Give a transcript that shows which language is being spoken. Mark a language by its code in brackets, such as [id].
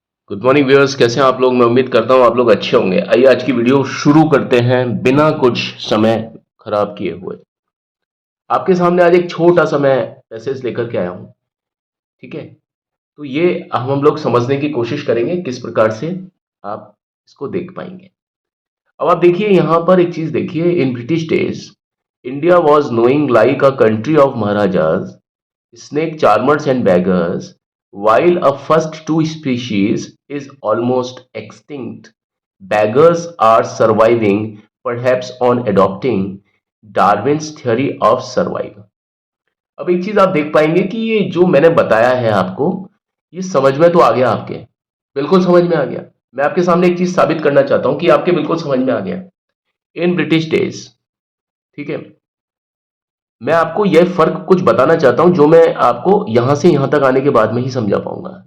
[hi] Good morning viewers, कैसे हैं आप लोग। मैं उम्मीद करता हूं आप लोग अच्छे होंगे। आइए आज की वीडियो शुरू करते हैं बिना कुछ समय खराब किए हुए। आपके सामने आज एक छोटा सा मैं पैसेज लेकर के आया हूं। ठीक है, तो ये हम लोग समझने की कोशिश करेंगे किस प्रकार से आप इसको देख पाएंगे। अब आप देखिए यहाँ पर एक चीज देखिए। [en] In British days India was knowing like a country of maharajas, snake charmers and beggars, while a first two species is almost extinct. Beggars are surviving, perhaps on adopting Darwin's theory of survival. [hi] अब एक चीज आप देख पाएंगे कि ये जो मैंने बताया है आपको, ये समझ में तो आ गया आपके, बिल्कुल समझ में आ गया। मैं आपके सामने एक चीज साबित करना चाहता हूं कि आपके बिल्कुल समझ में आ गया। [en] in British days, [hi] ठीक है, मैं आपको यह फर्क कुछ बताना चाहता हूं जो मैं आपको यहां से यहां तक आने के बाद में ही समझा पाऊंगा।